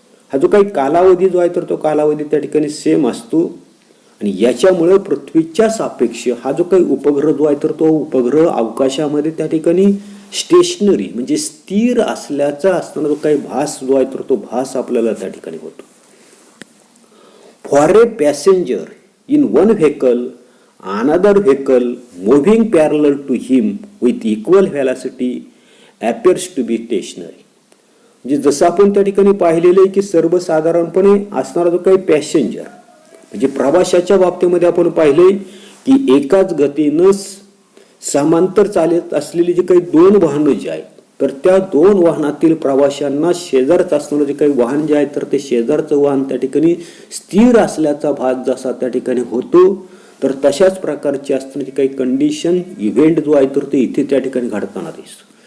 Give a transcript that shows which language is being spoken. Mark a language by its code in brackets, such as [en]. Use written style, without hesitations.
[mr] हा जो काही कालावधी जो आहे तर तो कालावधी त्या ठिकाणी सेम असतो आणि याच्यामुळे पृथ्वीच्या सापेक्ष हा जो काही उपग्रह जो आहे तर तो उपग्रह अवकाशामध्ये त्या ठिकाणी स्टेशनरी म्हणजे स्थिर असल्याचा असताना जो काही भास जो आहे तर तो भास आपल्याला त्या ठिकाणी होतो. [en] For a passenger in one vehicle another vehicle moving parallel to him with equal velocity appears to be stationary. [mr] म्हणजे जसं आपण त्या ठिकाणी पाहिलेलं आहे की सर्वसाधारणपणे असणारा जो काही पॅसेंजर म्हणजे प्रवाशाच्या बाबतीमध्ये आपण पाहिले की एकाच गतीनं समांतर चालत असलेली जी काही दोन वाहनं जी आहेत तर त्या दोन वाहनातील प्रवाशांना शेजारच असणारं जे काही वाहन जे आहे तर ते शेजारचं वाहन त्या ठिकाणी स्थिर असल्याचा भास जसा त्या ठिकाणी होतो तर तशाच प्रकारची असणारी काही कंडिशन इव्हेंट जो आहे तर ते इथे त्या ठिकाणी घडताना दिसतो.